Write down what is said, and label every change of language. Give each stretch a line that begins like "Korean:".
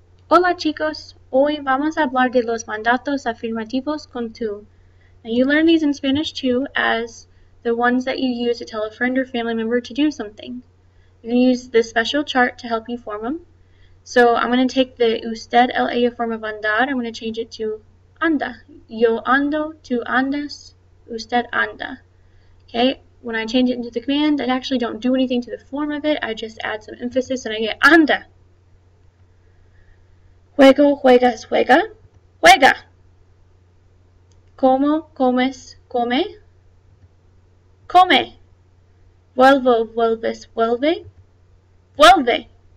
Spanish: Hola chicos, hoy vamos a hablar de los mandatos afirmativos con tú.
English: Now you learn these in Spanish too as the ones that you use to tell a friend or family member to do something. You're going to use this special chart to help you form them. So I'm going to take the usted, la form of andar, I'm going to change it to anda.
Spanish: Yo ando, tú andas, usted anda.
English: Okay, when I change it into the command, I actually don't do anything to the form of it, I just add some emphasis and I get anda.
Spanish: Juego, juegas, juega, juega. Como, comes, come, come. Vuelvo, vuelves, vuelve, vuelve.